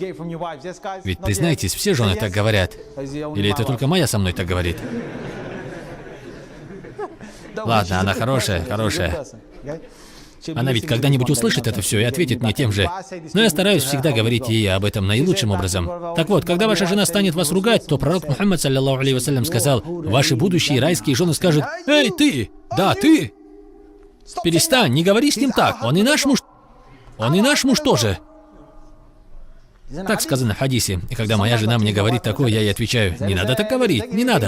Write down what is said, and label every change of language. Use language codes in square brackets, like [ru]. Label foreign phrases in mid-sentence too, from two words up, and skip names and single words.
[ru] Ведь, признайтесь, все жены так говорят. Или это только моя со мной так говорит? Ладно, она хорошая, хорошая. Она ведь когда-нибудь услышит это все и ответит мне тем же. Но я стараюсь всегда говорить ей об этом наилучшим образом. Так вот, когда ваша жена станет вас ругать, то пророк Мухаммад, [ar] صلى الله عليه وسلم, [ru] сказал: ваши будущие райские жены скажут: эй, ты! Да, ты! Перестань, не говори с ним так, он и наш муж. Он и наш муж тоже. Так сказано в хадисе. И когда моя жена мне говорит такое, я ей отвечаю: не надо так говорить, не надо.